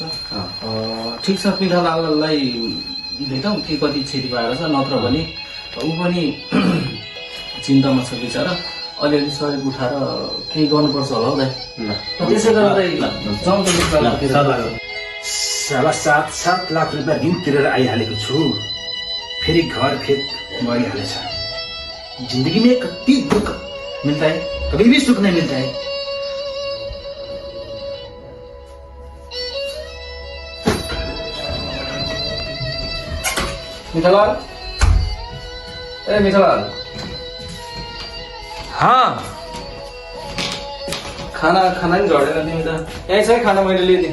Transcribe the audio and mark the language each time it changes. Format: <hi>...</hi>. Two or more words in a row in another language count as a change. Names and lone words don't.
<ne>ठिक छ, मिठालाललाई भेटौँ के कति क्षति भएको छ, नत्र भने ऊ पनि चिन्तामा छ बिचरा। अलिअलि सहयोग उठाएर केही गर्नुपर्छ होला हौ दाइ। त्यसै गरेर जाउँ त मिठालालतिर। साला 7 लाख रुपियाँ ऋण तिरेर आइहालेको छु, फेरि घर खेत बढिहालेछ।</ne> <hi>जिन्दगी में</hi> <ne>कति दुख</ne> <hi>मिलता है, कभी भी सुख नहीं मिलता है।</hi> <ne>मिठालाल, ए मिठालाल। खाना नि झरेर तिमी त यहीँ छ है, खाना मैले ल्याइदिएँ।</ne>